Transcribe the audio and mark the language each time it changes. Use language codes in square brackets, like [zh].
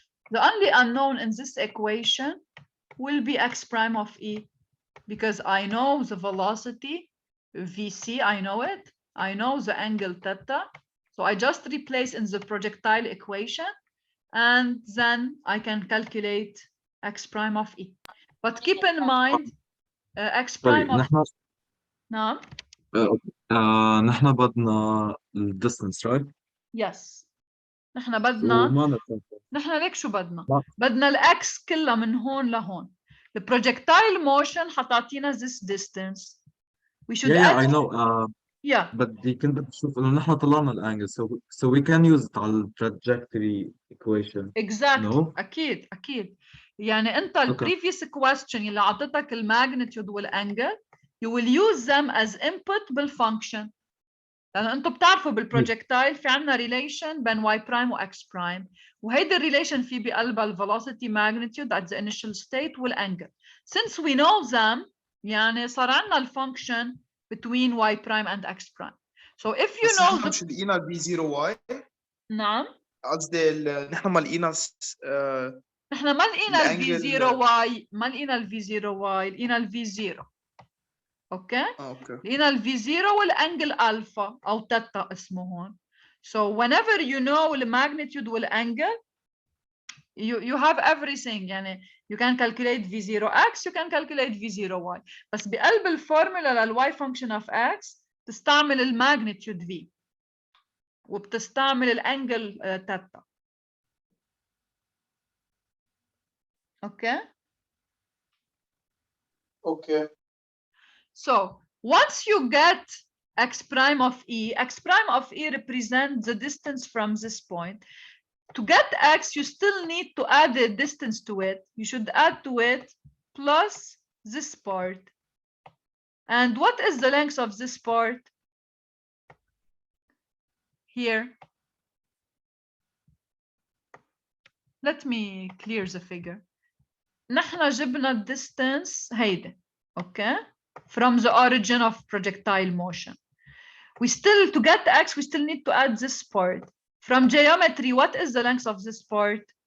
[en] The only unknown in this equation will be x prime of E, because I know the velocity VC, I know it, I know the angle theta, so I just replace in the projectile equation, and then I can calculate x prime of E. But keep in mind x prime of [ar] نعم نحن بدنا الديستنس [en] right؟ Yes. [ar] نحن ليك شو بدنا؟ بدنا الاكس كلها من هون لهون. [en] The projectile motion [ar] حتعطينا [en] this distance. We should yeah, I know. Yeah. [ar] بدي كنت بشوف انه نحن طلعنا الانجل [en] so we can use it [ar] على trajectory equation. [en] Exactly. No? [ar] أكيد. يعني أنت [en] previous question [ar] اللي عطتك الماgnitude والانجل, [en] you will use them as input [ar] بالfunction. لأن أنتم بتعرفوا بالبروجكتايل في عنا relation بين y prime و x prime, وهيدي الريليشن في بقلبها [en] velocity magnitude at the initial state [ar] والangle. [en] Since we know them, [ar] يعني صار عنا الفانكشن [en] between y prime and x prime. So if you know [ar] مش لقينا ال v0y. نعم. قصدي نحن ما لقينا نحن ما لقينا ال v0y، ما لقينا ال v0y، لقينا ال v0. اوكي اوكي لقينا الفي 0 والانجل الفا او تتا اسمه هون. [en] So whenever you know the magnitude [ar] والangle [en] you have everything. [ar] يعني [en] you can calculate V0x, you can calculate V0y. [ar] بس بقلب الفورمولا للy [en] function of x [ar] تستعمل الماجنتيود V وبتستعمل الانجل تتا. اوكي اوكي [en] So once you get x prime of E, x prime of E represents the distance from this point. To get x, you still need to add a distance to it. You should add to it plus this part. And what is the length of this part? Here. Let me clear the figure. [ar] نحن جبنا distance هيدا, [en] okay? From the origin of projectile motion. We still, to get x, we still need to add this part. From geometry, what is the length of this part?